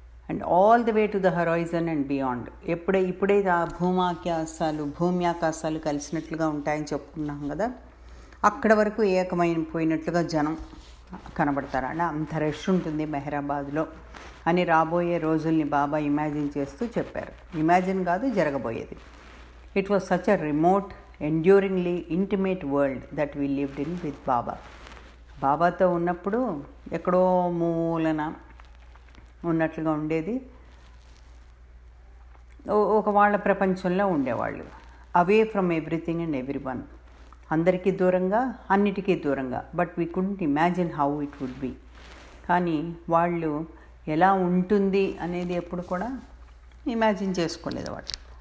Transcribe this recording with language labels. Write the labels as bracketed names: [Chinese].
[English] And all the way to the horizon and beyond. [Telugu] ఇప్పుడే ఆ భూమి ఆకాశాలు కలిసినట్లుగా ఉంటాయని చెప్పుకున్నాం కదా, అక్కడ వరకు ఏకమైపోయినట్లుగా జనం కనబడతారు. అంటే అంత రష్ ఉంటుంది మెహరాబాద్లో అని రాబోయే రోజుల్ని బాబా ఇమాజిన్ చేస్తూ చెప్పారు. ఇమాజిన్ కాదు, జరగబోయేది. [English] It was such a remote enduringly intimate world that we lived in with Baba. [Telugu] బాబాతో ఉన్నప్పుడు ఎక్కడో మూలన ఉన్నట్లుగా ఉండేది, ఒక వాళ్ళ ప్రపంచంలో ఉండేవాళ్ళు. [English] away from everything and everyone, [Telugu] అందరికీ దూరంగా, అన్నిటికీ దూరంగా. [English] But we couldn't imagine how it would be. [Telugu] కానీ వాళ్ళు ఎలా ఉంటుంది అనేది ఎప్పుడు కూడా ఇమాజిన్ చేసుకోలేదు వాళ్ళు.